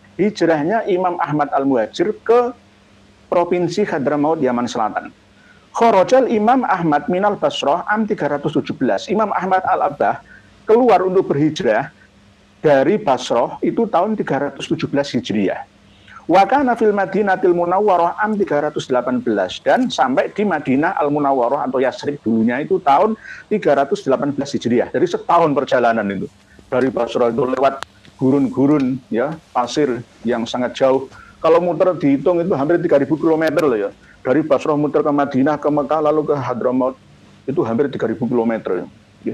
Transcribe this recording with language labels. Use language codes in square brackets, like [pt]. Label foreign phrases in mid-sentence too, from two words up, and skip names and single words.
[id] Hijrahnya Imam Ahmad Al-Muhajir ke provinsi Hadramaut, Yaman Selatan. [ar] خرج الإمام أحمد من البصرة عام 317. [id] Imam Ahmad Al-Abbah keluar untuk berhijrah dari Basrah itu tahun 317 Hijriah. [ar] وكان في المدينة المنورة عام 318 [id] dan sampai di Madinah Al-Munawwarah atau Yasrib dulunya itu tahun 318 Hijriah. Jadi setahun perjalanan itu. Dari Basrah itu lewat gurun-gurun ya, pasir yang sangat jauh. Kalau muter dihitung itu hampir 3.000 km loh ya. Dari Basrah muter ke Madinah, ke Mekah, lalu ke Hadramaut itu hampir 3.000 km ya.